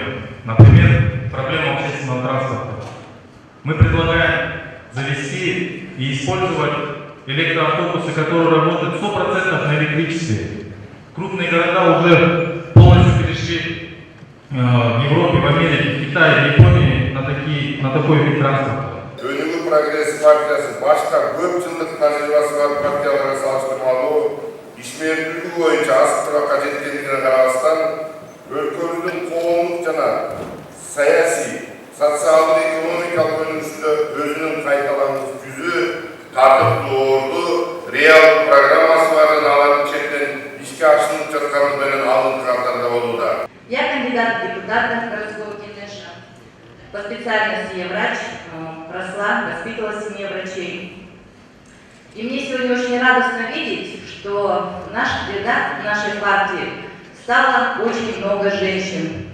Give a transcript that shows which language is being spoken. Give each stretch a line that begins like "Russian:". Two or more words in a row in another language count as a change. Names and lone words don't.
Russian: Например, проблему общественного транспорта. Мы предлагаем завести и использовать электроавтобусы, которые работают 100% на электричестве. Крупные города уже полностью перешли в Европе, в Америке, в Китае, в Японии на такой вид транспорта.
Kyrgyz: Өнүгүү прогресс партиясы башка көп жылдык тажрыйбасы бар партияларга салыштырмалуу ишмердүүлүгү боюнча асыктыкка жеткендигине карабастан өлкөбүздүн коомдук жана саясий, социалдык, экономикалык өнүгүшүндө өзүнүн кайталангыс жүзү, тартыптуу орду, реалдуу программасы бар жана алардын чектен ишке ашырылып жатканы менен алдыңкы катарда болууда.
Russian: Я кандидат в депутаты городского Кенеша. По специальности я врач, росла, воспитывала в семье врачей. И мне сегодня очень радостно видеть, что в наших рядах, в нашей партии стало очень много женщин.